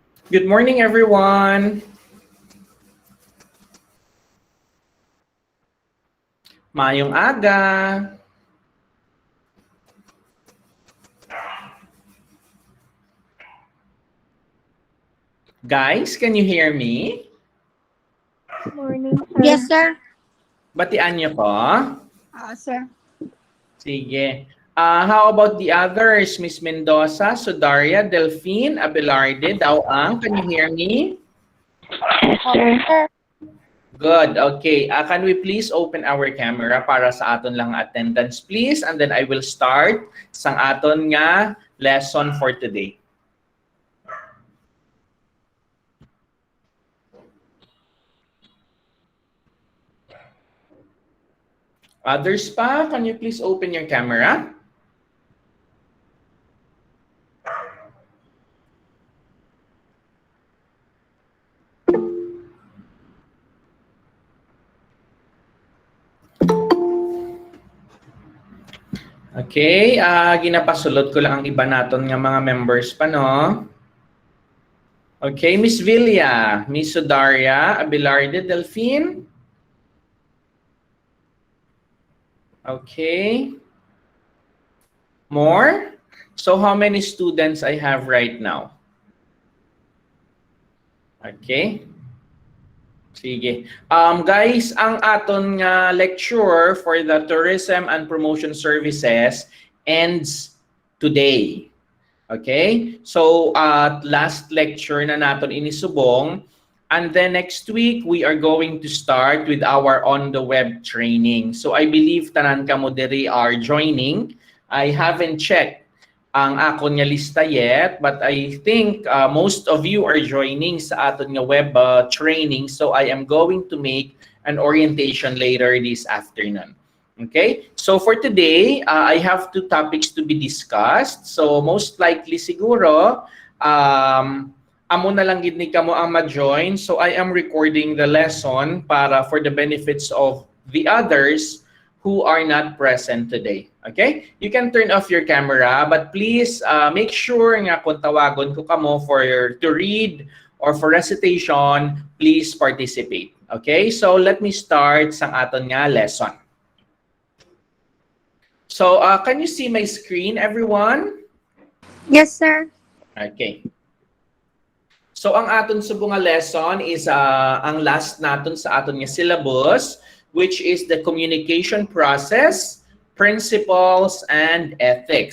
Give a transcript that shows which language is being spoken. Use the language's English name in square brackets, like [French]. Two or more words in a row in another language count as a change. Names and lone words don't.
[English] Good morning, everyone. [Hiligaynon] Mayong aga. [English] Guys, can you hear me? Morning, sir. Yes, sir. [Hiligaynon] Batian niyo ko? [English] Sir. Sige. How about the others? Miss Mendoza, Sudaria, Delphine, Abelarde, Dawang, can you hear me? Yes, sir. Good. Okay. Can we please open our camera [Hiligaynon] para sa aton lang [English] attendance, please? And then I will start [Hiligaynon] sang aton nga [English] lesson for today. Others pa, can you please open your camera? [Hiligaynon] Okay, ginapasulot ko lang ang iba naton nga mga members pa, no? [English] Okay, Miss Villa, Miss Sudaria, Abelarde, Delphine. Okay. More? So how many students I have right now? Okay. Sige. Guys, [Hiligaynon] ang aton nga [English] lecture for the Tourism and Promotion Services ends today. [Hiligaynon] Okay? So, [English] last lecture [Hiligaynon] na naton inisubong. [English] And then next week, we are going to start with our on-the-web training. So, I believe [Hiligaynon] tanan ka mo diri [English] are joining. I haven't checked [Hiligaynon] ang akon nga lista [English] yet, but I think most of you are joining [Hiligaynon] sa aton nga [English] web training. So I am going to make an orientation later this afternoon. Okay? So for today, I have two topics to be discussed. [Hiligaynon] So most likely siguro, amo na lang gid ni kamo ang ma-join. [English] So I am recording the lesson para for the benefits of the others who are not present today. Okay? You can turn off your camera, but please make sure [Hiligaynon] nga kung tawagon ko kamo [English] to read or for recitation, please participate. Okay? So let me start [Hiligaynon] sang aton nga [English] lesson. So can you see my screen, everyone? Yes, sir. [Hiligaynon] Okay. So ang aton subong nga lesson is ang last naton sa aton nga syllabus, [English] which is the communication process, principles, and ethics.